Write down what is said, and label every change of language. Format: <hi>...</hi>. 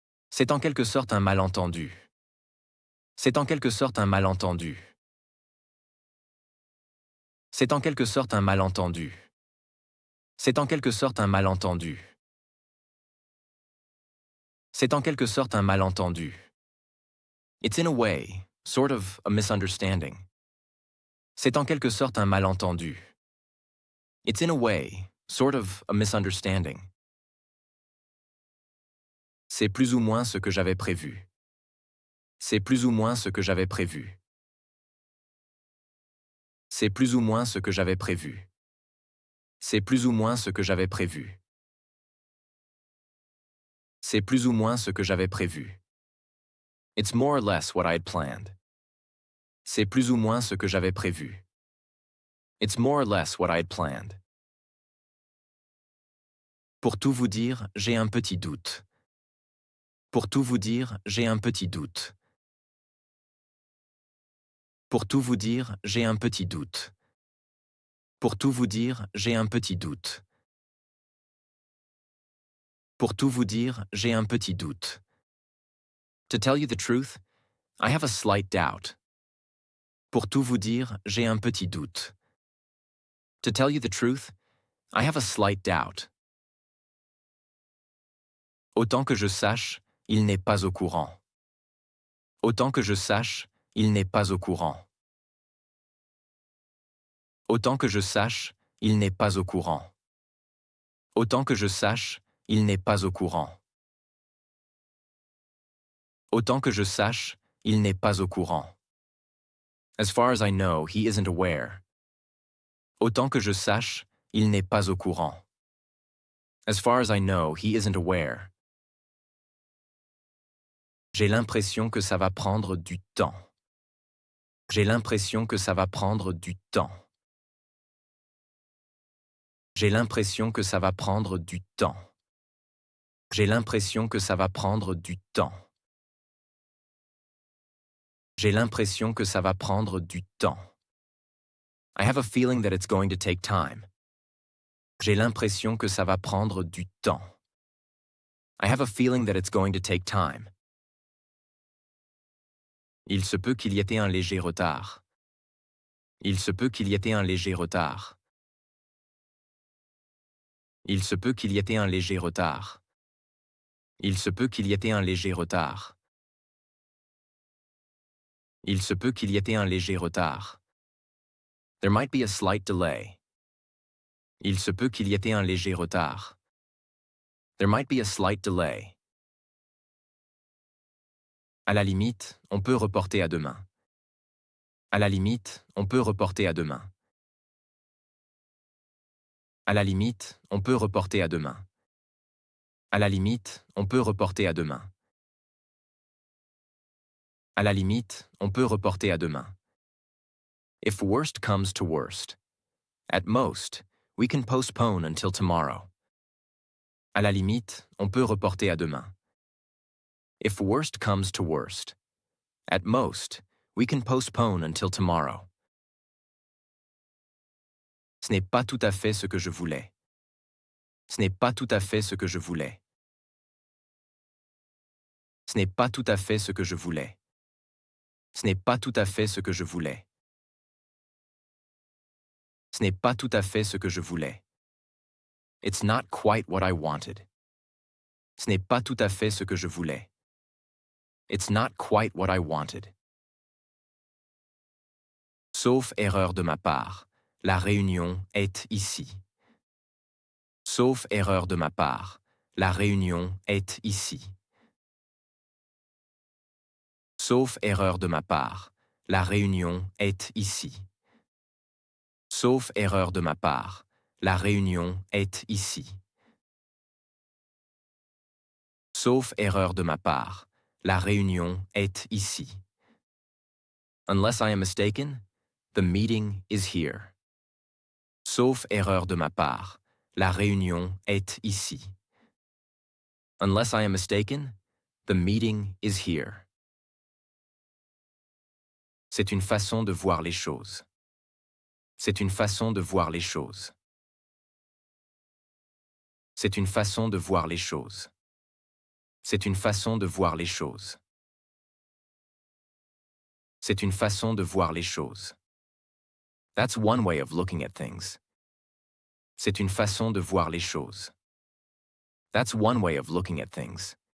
<fr>C'est en quelque sorte un malentendu. C'est en quelque sorte un malentendu. C'est en quelque sorte un malentendu. C'est en quelque sorte un malentendu. C'est en quelque sorte un malentendu.</fr> <en>It's in a way, sort of a misunderstanding.</en> <fr>C'est en quelque sorte un malentendu.</fr> <en>It's in a way, sort of a misunderstanding.</en> <fr>C'est plus ou moins ce que j'avais prévu. C'est plus ou moins ce que j'avais prévu. C'est plus ou moins ce que j'avais prévu. C'est plus ou moins ce que j'avais prévu. C'est plus ou moins ce que j'avais prévu.</fr> <en>It's more or less what I had planned.</en> <fr>C'est plus ou moins ce que j'avais prévu.</fr> <en>It's more or less what I had planned.</en> <fr>Pour tout vous dire, j'ai un petit doute. Pour tout vous dire, j'ai un petit doute. Pour tout vous dire, j'ai un petit doute. Pour tout vous dire, j'ai un petit doute. Pour tout vous dire, j'ai un petit doute.</fr> <en>To tell you the truth, I have a slight doubt.</en> <fr>Pour tout vous dire, j'ai un petit doute.</fr> <en>To tell you the truth, I have a slight doubt.</en> <fr>Autant que je sache, il n'est pas au courant. Autant que je sache, il n'est pas au courant. Autant que je sache, il n'est pas au courant. Autant que je sache, il n'est pas au courant. Autant que je sache, il n'est pas au courant.</fr> <en>As far as I know, he isn't aware.</en> <fr>Autant que je sache, il n'est pas au courant.</fr> <en>As far as I know, he isn't aware.</en> <fr>J'ai l'impression que ça va prendre du temps. J'ai l'impression que ça va prendre du temps. J'ai l'impression que ça va prendre du temps. J'ai l'impression que ça va prendre du temps. J'ai l'impression que ça va prendre du temps.</fr> <en>I have a feeling that it's going to take time.</en> <fr>J'ai l'impression que ça va prendre du temps.</fr> <en>I have a feeling that it's going to take time.</en> <fr>Il se peut qu'il y ait un léger retard. Il se peut qu'il y ait un léger retard. Il se peut qu'il y ait un léger retard. Il se peut qu'il y ait un léger retard. Il se peut qu'il y ait un léger retard.</fr> <en>There might be a slight delay.</en> <fr>Il se peut qu'il y ait un léger retard.</fr> <en>There might be a slight delay.</en> <fr>À la limite, on peut reporter à demain. À la limite, on peut reporter à demain. À la limite, on peut reporter à demain. À la limite, on peut reporter à demain. À la limite, on peut reporter à demain.</fr> <en>If worst comes to worst. At most, we can postpone until tomorrow.</en> <fr>À la limite, on peut reporter à demain.</fr> <en>If worst comes to worst. At most, we can postpone until tomorrow.</en> <fr>Ce n'est pas tout à fait ce que je voulais. Ce n'est pas tout à fait ce que je voulais. Ce n'est pas tout à fait ce que je voulais. Ce n'est pas tout à fait ce que je voulais. Ce n'est pas tout à fait ce que je voulais.</fr> <en>It's not quite what I wanted.</en> <fr>Ce n'est pas tout à fait ce que je voulais.</fr> <en>It's not quite what I wanted.</en> <fr>Sauf erreur de ma part, la réunion est ici. Sauf erreur de ma part, la réunion est ici. Sauf erreur de ma part, la réunion est ici. Sauf erreur de ma part, la réunion est ici. Sauf erreur de ma part, la réunion est ici.</fr> <en>Unless I am mistaken, the meeting is here.</en> <fr>Sauf erreur de ma part, la réunion est ici.</fr> <en>Unless I am mistaken, the meeting is here.</en> <fr>C'est une façon de voir les choses. C'est une façon de voir les choses. C'est une façon de voir les choses. C'est une façon de voir les choses. C'est une façon de voir les choses.</fr> <en>That's one way of looking at things.</en> <fr>C'est une façon de voir les choses.</fr> <en>That's one way of looking at things.</en>